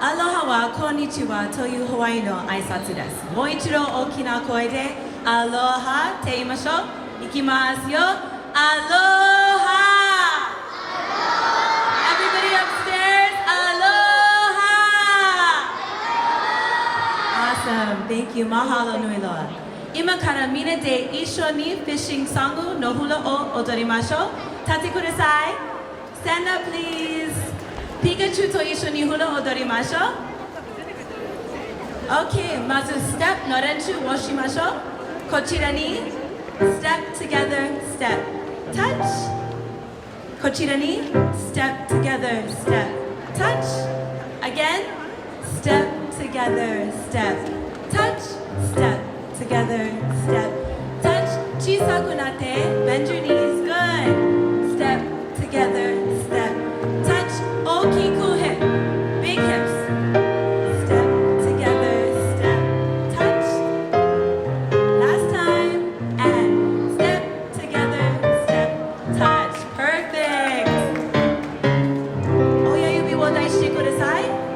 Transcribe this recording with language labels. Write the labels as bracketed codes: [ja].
[ja] アロハはこんにちはというハワイの挨拶です。もう一度大きな声でアロハって言いましょう。いきますよ。アロハ。 [en] Everybody upstairs, アロハ。 Awesome. Thank you. [haw] Mahalo nui loa. [ja] 今からみんなで一緒にフィッシングソングのフラを踊りましょう。立ってください。 [en] Stand up please. [ja] ピカチュウと一緒にフラを踊りましょう。 OK、まずステップの練習をしましょう。こちらに [en] Step together, step, touch。 [ja] こちらに [en] Step together, step, touch。 Again, Step together, step, touch, step.Together, step, touch. [ja] 小さくなって [en] bend your knees, good. Step together, step, touch. [ja] 大きく [en] hip, big hips. Step together, step, touch. Last time, and step together, step, touch. Perfect. [ja] 親指を出してください。